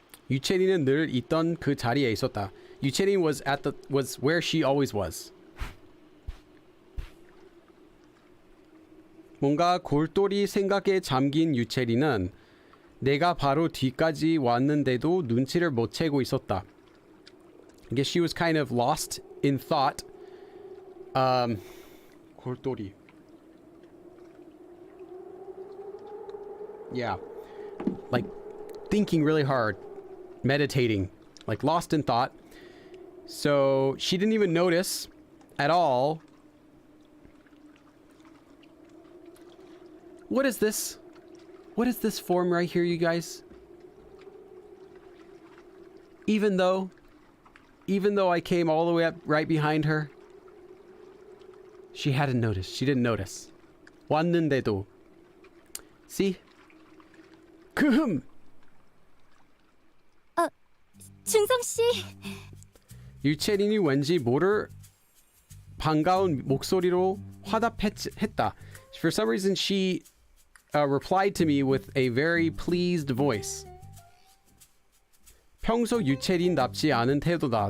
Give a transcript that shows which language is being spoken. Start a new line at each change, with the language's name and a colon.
Korean: 유채린은 늘 있던 그 자리에 있었다.
English: 유채린 was where she always was.
Korean: 뭔가 골똘히 생각에 잠긴 유채린은 내가 바로 뒤까지 왔는데도 눈치를 못 채고 있었다.
English: I guess she was kind of lost in thought.
Korean: 골똘히.
English: Yeah. Like thinking really hard. Meditating. Like lost in thought. So she didn't even notice at all. What is this? What is this form right here, you guys? Even though I came all the way up right behind her, she hadn't noticed. She didn't notice. 왔는데도. See? 금.
Korean: 준성 씨. 유채린이 왠지 모를 반가운 목소리로 화답했다.
English: For some reason, she replied to me with a very pleased voice.
Korean: 평소 유채린답지 않은 태도다.